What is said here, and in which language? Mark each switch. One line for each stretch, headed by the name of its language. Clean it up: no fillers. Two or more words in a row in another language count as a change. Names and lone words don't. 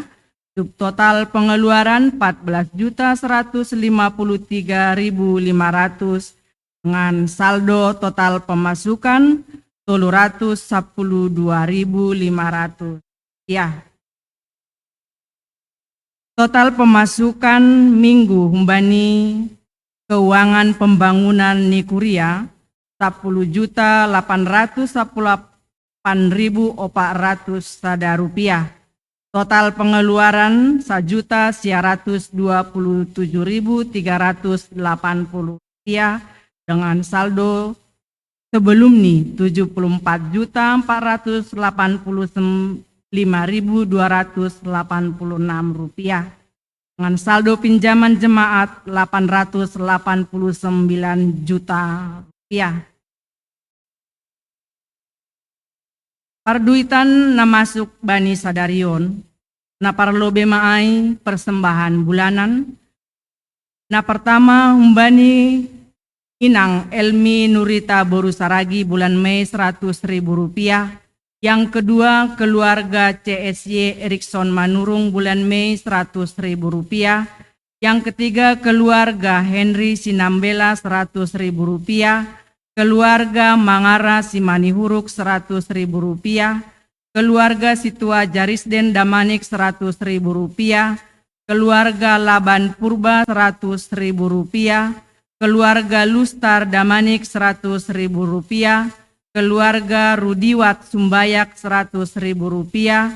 Indonesian: Subtotal pengeluaran 14.153.500 dengan saldo total pemasukan 312.500. Ya. Total pemasukan minggu humbani keuangan pembangunan Nikuria 10.818.400 sada rupiah. Total pengeluaran 1.127.380 rupiah dengan saldo sebelum nih Rp5.286 dengan saldo pinjaman jemaat Rp889 juta.
Batak Simalungun: Parduitan na masuk bani sadarion na parlobe maay
Indonesian: persembahan bulanan.
Batak Simalungun: Na pertama humbani
Indonesian: Inang Elmi Nurita Boru Saragi bulan Mei Rp100.000. Yang kedua keluarga CSY Erikson Manurung bulan Mei Rp100.000. Yang ketiga keluarga Henry Sinambela Rp100.000. Keluarga Mangara Simanihuruk Rp100.000. Keluarga Situa Jarisden Damanik Rp100.000. Keluarga Laban Purba Rp100.000. Keluarga Lustar Damanik Rp100.000. Keluarga Rudiwat Sumbayak Rp100.000.